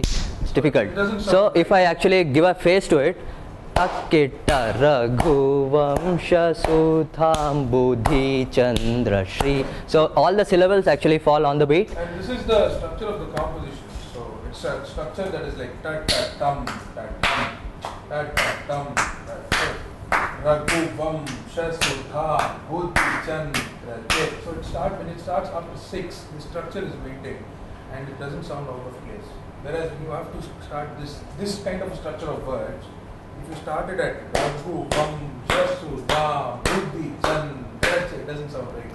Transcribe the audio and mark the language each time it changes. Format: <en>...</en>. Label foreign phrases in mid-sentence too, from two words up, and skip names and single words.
<en>It's difficult. So if I actually give a phase to it, Akita Raghuvamsha Sudham Buddhi Chandra Shri. So all the syllables actually fall on the beat. And this is the structure of the composition. So it's a structure that is like tat tat tum tat tum tat tat tum tat tat. Raghuvamsha Sudha Buddhi Chandra. So when it starts after 6, the structure is maintained and it doesn't sound out of place. Whereas when you have to start this kind of structure of words, if you started at Raghuvamsha Sudha Buddhi Chandra, it doesn't sound right.</en>